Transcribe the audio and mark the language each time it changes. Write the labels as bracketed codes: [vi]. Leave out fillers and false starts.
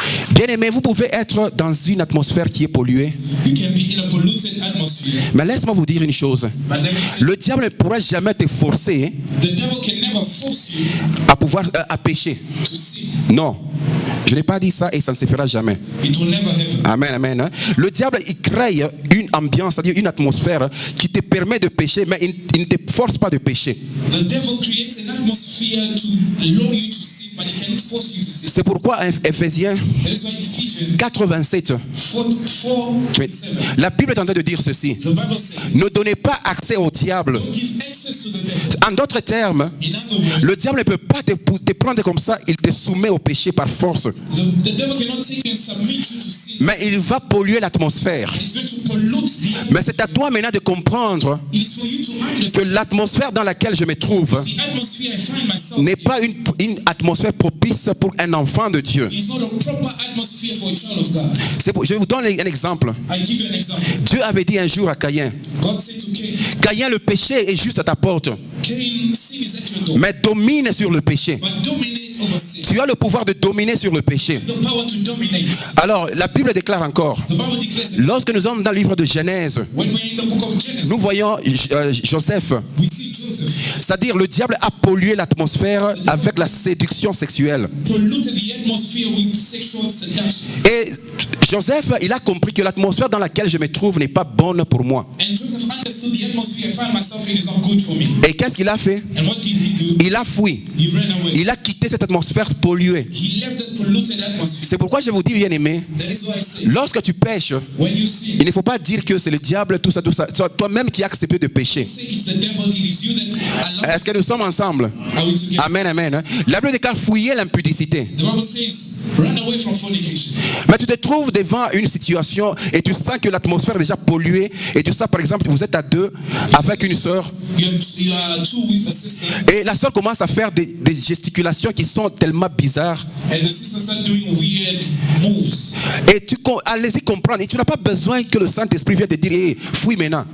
[fr] Bien-aimé, vous pouvez être dans une atmosphère qui est polluée. [en] You can be in a polluted atmosphere, [fr] Mais laisse-moi vous dire une chose. [en] but let me say, [fr] Le diable ne pourra jamais te forcer [en] the devil can never force you [fr] à pouvoir à pécher. [en] to sin. [fr] Non. Je n'ai pas dit ça et ça ne se fera jamais. [en] It will never happen. [fr] Amen, amen. Hein. Le diable, il crée une ambiance, c'est-à-dire une atmosphère qui te permet de pécher, mais il ne te force pas de pécher. [en] The devil creates an atmosphere to allow you to sin, sin, but it cannot force you to sin. [fr] C'est pourquoi Ephésiens [en] That is why Ephesians [fr] 4:27, [en] 4:27, [fr] la Bible est en train de dire ceci. [en] the Bible says, [fr] Ne donnez pas accès au diable. [en] don't give access to the devil. [fr] En d'autres termes, [en] In other words, [fr] le diable ne peut pas te prendre comme ça, il te soumet au péché par force. [en] the devil cannot take you and submit you to sin. [fr] Mais il va polluer l'atmosphère. [en] And it's going to pollute the [fr] Mais c'est à toi maintenant de comprendre [en] It is for you to [fr] que [en] understand [fr] l'atmosphère dans laquelle je me trouve [en] the atmosphere I find myself [fr] n'est [en] in. [fr] pas une atmosphère propice pour un enfant de Dieu. [en] It is not a proper atmosphere for a child of God. [fr] Je vous donne un exemple. [en] I give you an example. [fr] Dieu avait dit un jour à Caïn, [en] God said to Cain, [fr] Caïn, le péché est juste à ta porte, [en] Cain, sin is at your door, [fr] mais domine sur le péché. [en] but dominate over sin. [fr] Tu as le pouvoir de dominer sur le péché. [en] The power to dominate. [fr] Alors, la Bible déclare encore, [en] The Bible declares it. [fr] lorsque nous sommes dans le livre de Genèse, [en] When we're in the book of Genesis, [fr] nous voyons Joseph, [en] we see Joseph [fr] c'est-à-dire le diable a pollué l'atmosphère avec la séduction sexuelle. [en] polluted the atmosphere with sexual seduction. [fr] Et Joseph, il a compris que l'atmosphère dans laquelle je me trouve n'est pas bonne pour moi. [en] And Joseph understood the atmosphere I find myself in is not good for me. [fr] Et qu'est-ce qu'il a fait? [en] And what did he do? [fr] Il a fui. [en] He ran away. [fr] Il a quitté cette atmosphère polluée. [en] He left that polluted atmosphere. [fr] C'est pourquoi je vous dis, bien aimé, [en] That is why I say, [fr] lorsque tu pêches, [en] when you sin, [fr] il ne faut pas dire que c'est le diable, tout ça, tout ça. C'est toi-même qui as accepté de pécher. [en] say it's the devil, it is you that allows. [fr] Est-ce que nous sommes ensemble? [en] Are we together? [fr] Amen, amen. La Bible déclare fouiller l'impudicité. [en] The Bible says, run away from fornication. [fr] Mais tu te trouves devant une situation et tu sens que l'atmosphère est déjà polluée. Et tu sens, par exemple, vous êtes à deux avec une sœur. [en] You are two with a sister, [fr] Et la sœur commence à faire des gesticulations qui sont tellement bizarres. [en] and the sister start doing weird moves. [fr] Et allez-y comprendre. Et tu n'as pas besoin que le Saint-Esprit vienne te dire, hey, fouille maintenant.